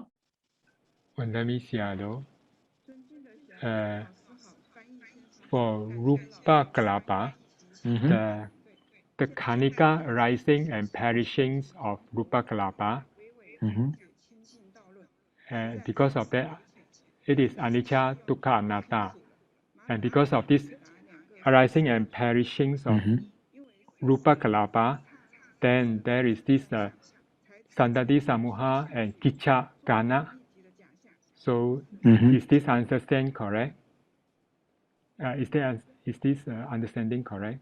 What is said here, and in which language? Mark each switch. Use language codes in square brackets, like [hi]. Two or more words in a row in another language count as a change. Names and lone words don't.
[en] Let me see, for [pi] Rupa Kalapa, [en] the Kanika arising and perishing of [pi] Rupa Kalapa, [en] because of that, it is [pi] anicca, dukkha, anatta. [en] And because of this arising and perishing of [pi] Rupa Kalapa, [en] then there is this [pi] Sandati Samuha [en] and [pi] Kicca Gana. [en] So is this understanding correct? Is this understanding correct?